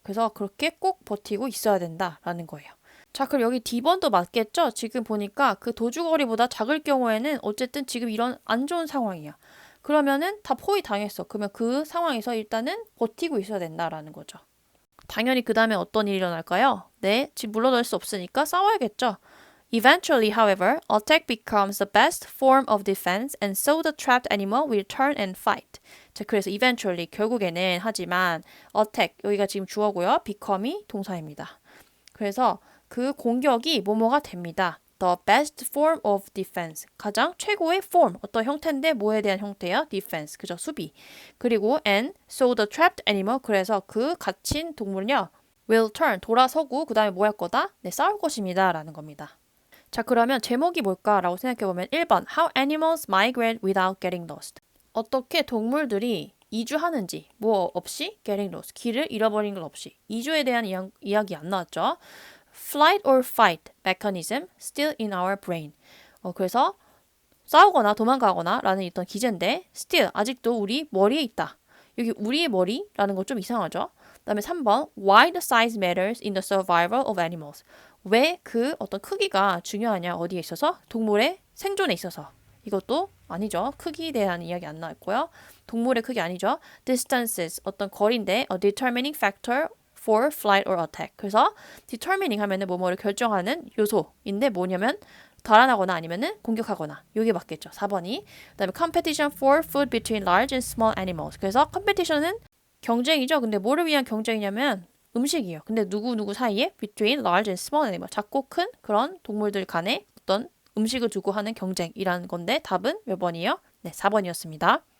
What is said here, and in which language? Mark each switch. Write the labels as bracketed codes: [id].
[ko] 그래서 그렇게 꼭 버티고 있어야 된다라는 거예요. 자, 그럼 여기 D번도 맞겠죠? 지금 보니까 그 도주거리보다 작을 경우에는 어쨌든 지금 이런 안 좋은 상황이야. 그러면은 다 포위 당했어. 그러면 그 상황에서 일단은 버티고 있어야 된다라는 거죠. 당연히 그 다음에 어떤 일이 일어날까요? 네, 지금 물러날 수 없으니까 싸워야겠죠. [en] Eventually, however, attack becomes the best form of defense and so the trapped animal will turn and fight. [ko] 자, 그래서 eventually, 결국에는 하지만 attack, 여기가 지금 주어고요. become이 동사입니다. 그래서 그 공격이 뭐뭐가 됩니다. [en] The best form of defense. [ko] 가장 최고의 form. 어떤 형태인데 뭐에 대한 형태야? defense. 그죠? 수비. 그리고 [en] and so the trapped animal. [ko] 그래서 그 갇힌 동물은요. [en] will turn. [ko] 돌아서고 그 다음에 뭐 할 거다? 네, 싸울 것입니다. 라는 겁니다. 자, 그러면 제목이 뭘까라고 생각해보면 1번 [en] How animals migrate without getting lost. [ko] 어떻게 동물들이 이주하는지 뭐 없이 [en] getting lost. [ko] 길을 잃어버린 것 없이. 이주에 대한 이야기 안 나왔죠. [en] Flight or fight mechanism still in our brain. [ko] 그래서 싸우거나 도망가거나 라는 어떤 기제인데 still 아직도 우리 머리에 있다. 여기 우리의 머리라는 거 좀 이상하죠. 그 다음에 3번 [en] Why the size matters in the survival of animals. [ko] 왜 그 어떤 크기가 중요하냐 어디에 있어서? 동물의 생존에 있어서. 이것도 아니죠. 크기에 대한 이야기 안 나왔고요. 동물의 크기 아니죠. [en] Distances [ko] 어떤 거리인데 [en] a determining factor for flight or attack. [ko] 그래서 determining 하면은 뭐뭐를 결정하는 요소인데 뭐냐면 달아나거나 아니면은 공격하거나. 이게 맞겠죠. 4번이. 그다음에 [en] competition for food between large and small animals. [ko] 그래서 competition은 경쟁이죠. 근데 뭐를 위한 경쟁이냐면 음식이에요. 근데 누구 사이에 [en] between large and small animal. [ko] 작고 큰 그런 동물들 간에 어떤 음식을 두고 하는 경쟁이라는 건데 답은 몇 번이에요? 네, 4번이었습니다.